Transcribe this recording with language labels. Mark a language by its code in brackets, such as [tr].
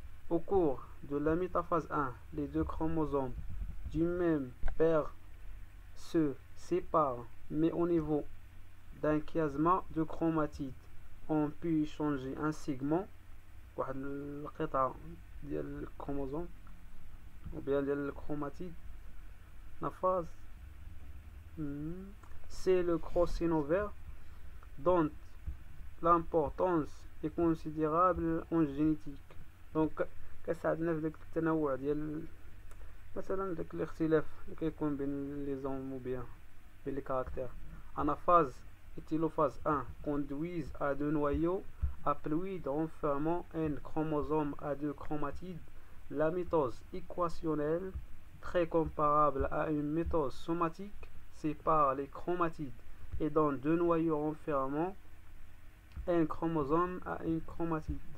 [fr] Au cours de la métaphase 1, les deux chromosomes du même père se séparent, mais au niveau d'un chiasma de chromatides on peut changer un segment [ar] واحد القطعة ديال الكروموزوم [fr] ou bien [ar] ديال الكروماتيد [fr] la phase c'est le crossover dont l'importance est considérable en génétique. [ar] donc كساعدنا في داك التنوع ديال مثلا داك الاختلاف اللي كيكون بين لي زون [fr] ou bien [ar] بين [fr] les caractères. en phase étylophase 1 conduisent à deux noyaux haploïdes renfermant un chromosome à deux chromatides. La mitose équationnelle, très comparable à une mitose somatique, sépare les chromatides et donne deux noyaux renfermant un chromosome à une chromatide.